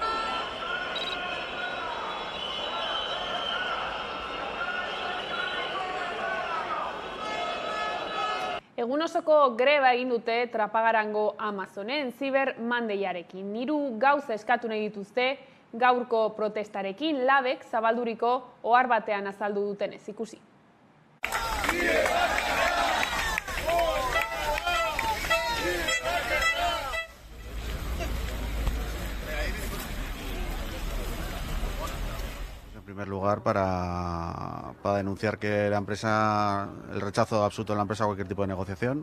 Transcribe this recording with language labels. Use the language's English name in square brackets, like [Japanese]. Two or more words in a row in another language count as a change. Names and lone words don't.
[Basque] Egun osoko greba egin dute Trapagarango Amazonen Cyber Mondayarekin. 3 gauza eskatu nahi dituzte gaurko protestarekin, labek zabalduriko ohar batean azaldu dutenez ikusi. [Spanish] En primer lugar, para denunciar que la empresa, el rechazo absoluto de la empresa a cualquier tipo de negociación.